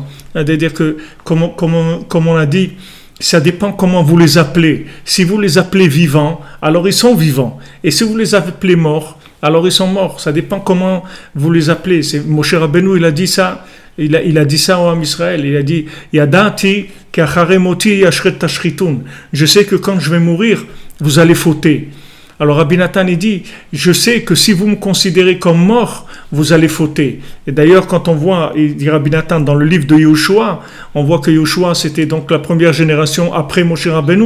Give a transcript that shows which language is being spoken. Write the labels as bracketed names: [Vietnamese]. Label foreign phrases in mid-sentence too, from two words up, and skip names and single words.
[French] C'est-à-dire que, comme on a dit, ça dépend comment vous les appelez. Si vous les appelez vivants, alors ils sont vivants. Et si vous les appelez morts, alors ils sont morts. Ça dépend comment vous les appelez. Moshe Rabbeinu, il a dit ça. Il a dit ça au [Hebrew] עם ישראל. [French] Il a dit, [Hebrew] ידעתי כי אחרי מותי השחת תשחיתון. [French] Je sais que quand je vais mourir, vous allez fauter. Alors Rabbi Nathan, il dit, je sais que si vous me considérez comme mort, vous allez fauter. Et d'ailleurs, quand on voit, il dit Rabbi Nathan, dans le livre de Yehoshua, on voit que Yehoshua, c'était donc la première génération après Moshe Rabbeinu.